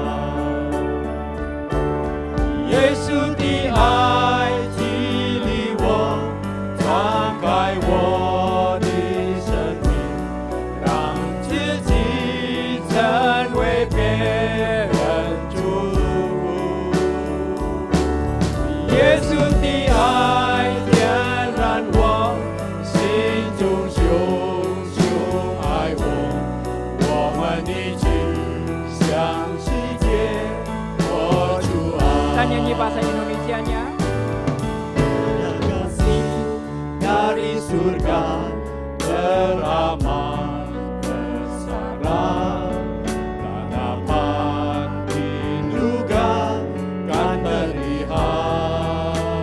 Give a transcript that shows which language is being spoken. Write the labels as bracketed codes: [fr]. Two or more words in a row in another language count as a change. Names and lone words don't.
[zh] 耶穌的愛激勵我，敞開我的生命，讓自己成為別人祝福。耶穌的愛點燃我心中熊熊愛我們一起向世界活出愛。 [id] Kita nyanyi bahasa Indonesianya. Kasih dari surga beramah besar, tak dapat diduga kan terlihat.